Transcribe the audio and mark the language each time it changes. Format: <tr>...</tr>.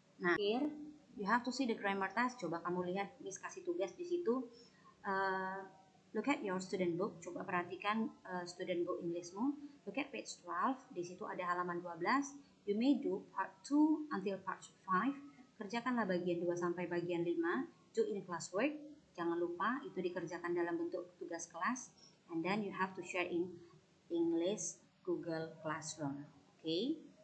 <en>Nah, here you have to see the grammar task.</en> <id>Coba kamu lihat, Miss kasih tugas di situ.</id> <en>Look at your student book.</en> <id>Coba perhatikan student book Englishmu.</id> <en>Look at page 12.</en> <id>Di situ ada halaman 12.</id> <en>You may do part 2 until part 5.</en> <id>Kerjakanlah bagian 2 sampai bagian 5.</id> <en>Do in classwork.</en> <id>Jangan lupa itu dikerjakan dalam bentuk tugas kelas.</id> <en>And then you have to share in English Google Classroom. Okay.</en>